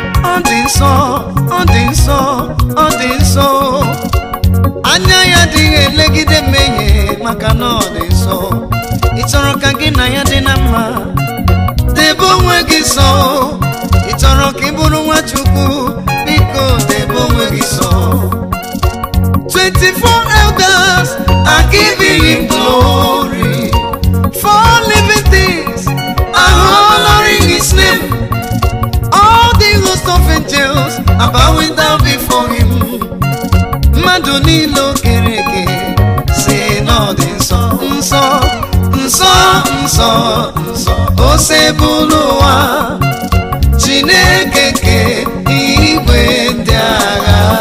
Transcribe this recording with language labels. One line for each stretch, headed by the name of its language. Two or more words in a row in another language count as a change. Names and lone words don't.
Igbo: Ọ dị nsọ, ọ dị nsọ, ọ dị nsọ. Anya ya adịghị elegide mmehie maka na ọ dị nsọ. Ị chọrọ ka gị na ya dị na mma? Debe onwe gị nsọ. Ị chọrọ ka ị bụrụ nwa Chukwu? Biko, debe onwe gị nsọ.
English: Twenty-four elders are giving him glory. Four living things are honoring his name. All the host of angels are bowing down before him.
Igbo: Mmadụ niile o kere eke sị na ọ dị nsọ, nsọ, nsọ, nsọ, nsọ, o sebụlụ ụwa, Chineke nke igwe ndị agha.